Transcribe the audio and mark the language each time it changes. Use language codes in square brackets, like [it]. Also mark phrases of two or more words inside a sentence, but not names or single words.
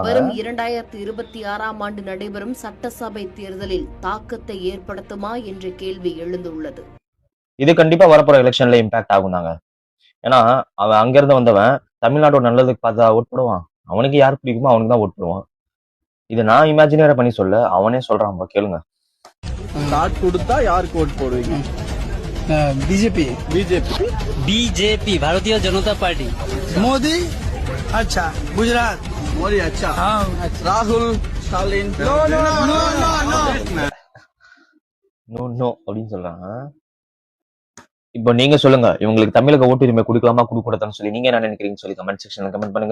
[ta] வரும் 2026ஆம் ஆண்டு நடைபெறும் சட்டசபை தேர்தலில் தாக்கத்தை ஏற்படுத்துமா என்ற கேள்வி எழுந்துள்ளது. இது கண்டிப்பா வரப்போற எலெக்ஷன்ல இம்பாக்ட் ஆகும் தாங்க. ஏன்னா அவன் அங்கிருந்து வந்தவன் தமிழ்நாட்டோட நல்லதுக்கு பார்த்தா ஓட் போடுவான். அவனுக்கு யார் பிடிக்குமோ அவனுக்கு தான் ஓட் போடுவான். இது நான் இமேஜினேரா பண்ணி சொல்ல, அவனே சொல்றான். கேளுங்க. கார்டு கொடுத்தா யாருக்கு ஓட் போடுவீங்க? [hi] बीजेपी बीजेपी भारतीय जनता पार्टी। मोदी अच्छा गुजरात [ta] மோடி அச்சா. [hi] हाँ [ta] ராகுல் ஸ்டாலின். [en] no no no no no no no [ta] அப்படின்னு சொல்றாங்க. இப்போ நீங்க சொல்லுங்க, இவங்களுக்கு தமிழக ஓட்டுரிமை கொடுக்கலாமா கொடுக்க கூடாதுன்னு சொல்லி நீங்க என்ன நினைக்கிறீங்கன்னு சொல்லி [en] comment sectionல [ta] கமெண்ட் பண்ணுங்க.